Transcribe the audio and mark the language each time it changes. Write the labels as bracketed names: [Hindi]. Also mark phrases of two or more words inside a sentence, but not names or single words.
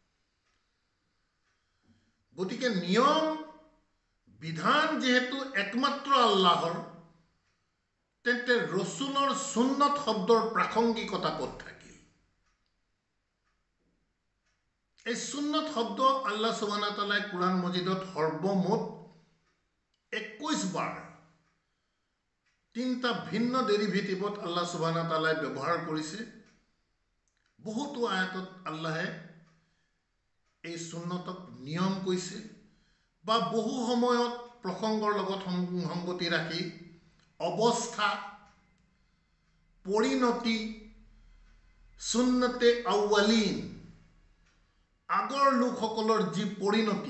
[Assamese] গতিকে নিয়ম বিধান যেহেতু একমাত্ৰ আল্লাহৰ, তেন্তে ৰসুলৰ সুন্নত শব্দৰ প্ৰাসংগিকতা ক'ত থাকিল? এই সুন্নত শব্দ [Arabic] الله سبحانه وتعالى [Assamese] কুৰাণ মজিদত সৰ্বমুঠ 21 বাৰ তিনিটা ভিন্ন ডেৰিভেটিভত [Arabic] الله سبحانه وتعالى [Assamese] ব্যৱহাৰ কৰিছে। বহুতো আয়াতত আল্লাহে এই সুন্নতক নিয়ম কৈছে বা বহু সময়ত প্ৰসংগৰ লগত সংগতি ৰাখি অৱস্থা, পৰিণতি, [Arabic] سنة الأولين, [Assamese] আগৰ লোকসকলৰ যি পৰিণতি।